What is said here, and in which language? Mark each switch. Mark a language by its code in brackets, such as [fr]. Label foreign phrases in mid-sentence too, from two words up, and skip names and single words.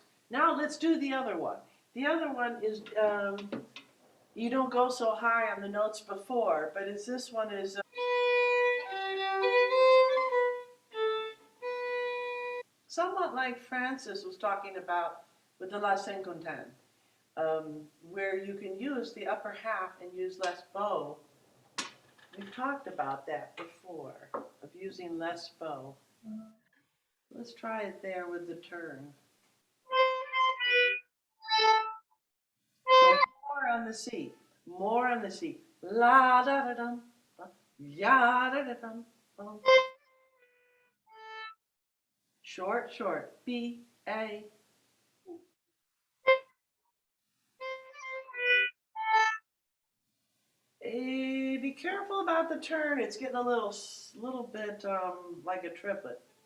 [en] Now let's do the other one. The other one is, you don't go so high on the notes before, but this one is somewhat like Frances was talking about with the La Cinquintaine, where you can use the upper half and use less bow. We've talked about that before, of using less bow. Let's try it there with the turn. So more on the C, more on the C. La da da dum, ya da da dum, bum. Short, short. B, A. Be careful about the turn. It's getting a little bit like a triplet.